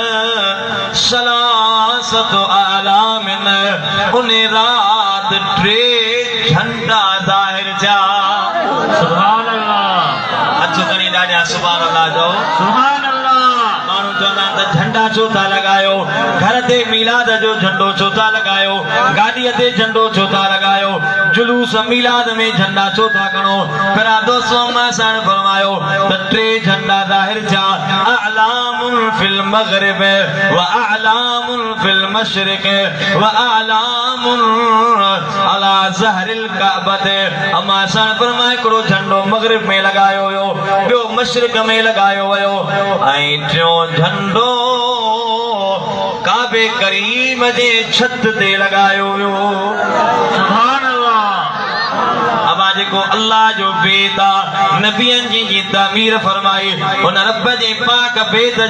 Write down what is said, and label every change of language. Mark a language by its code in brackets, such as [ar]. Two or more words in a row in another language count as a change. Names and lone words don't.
[ar] ثلاثة أعلام [sd] उन रात टे झंडा ज़ाहिर थिया [ar] سبحان الله [sd] अच खणी ॾाढा [ar] سبحان الله [sd] जो [ar] سبحان الله [sd] छो था लगायो घर ते मीलाद जो झंडो छो था लगायो गाड़ीअ ते झंडो छो था लगायो जुलूस मीलाद में झंडा छो था खणो पिरा दोस्तों अम्मा साण फरमायो त टे झंडा ज़ाहिर थिया [ar] أعلام في المغرب وأعلام في المشرق وأعلام على ظهر الكعبة [sd] अम्मा साण फरमाए हिकिड़ो झंडो मगरिब में लगायो वियो ॿियो मशरिक में लगायो वियो ऐं टियों झंडो काबे करीम जे छत ते लगायो वियो [ar] سبحان الله [sd] अबा जेको अल्लाह जो बेत आहे नबियनि जी तामीर फरमाई उन रब जे पाक बेत जे